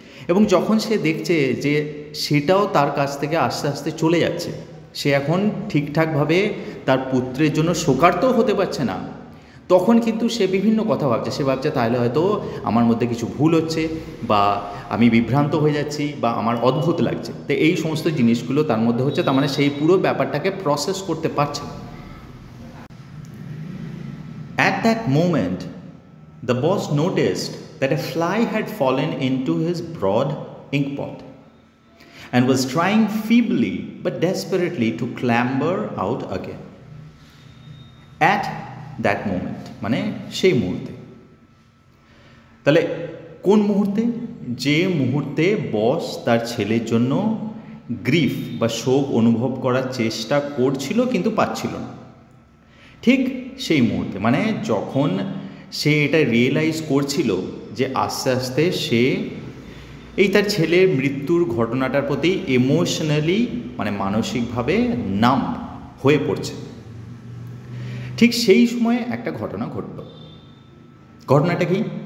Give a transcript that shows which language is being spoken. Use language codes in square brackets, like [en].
[bn] এবং যখন সে দেখছে যে সেটাও তার কাছ থেকে আস্তে আস্তে চলে যাচ্ছে, সে এখন ঠিকঠাকভাবে তার পুত্রের জন্য শোকার্তও হতে পারছে না, তখন কিন্তু সে বিভিন্ন কথা ভাবছে। সে ভাবছে তাহলে হয়তো আমার মধ্যে কিছু ভুল হচ্ছে, বা আমি বিভ্রান্ত হয়ে যাচ্ছি, বা আমার অদ্ভুত লাগছে। তো এই সমস্ত জিনিসগুলো তার মধ্যে হচ্ছে, তার মানে সেই পুরো ব্যাপারটাকে প্রসেস করতে পারছে না। [en] At that moment, the boss noticed that a fly had fallen into his broad ink pot and was trying feebly but desperately to clamber out again. At that moment, [bn] মানে সেই মুহূর্তে। তাহলে কোন মুহূর্তে? যে মুহূর্তে বস তার ছেলের জন্য গ্রিফ বা শোক অনুভব করার চেষ্টা করছিল কিন্তু পাচ্ছিল না, ঠিক সেই মুহূর্তে, মানে যখন সে এটা রিয়েলাইজ করছিল যে আস্তে আস্তে সে এই তার ছেলের মৃত্যুর ঘটনাটার প্রতি ইমোশনালি মানে মানসিকভাবে নাম হয়ে পড়ছে, ঠিক সেই সময়ে একটা ঘটনা ঘটল। ঘটনাটা কি?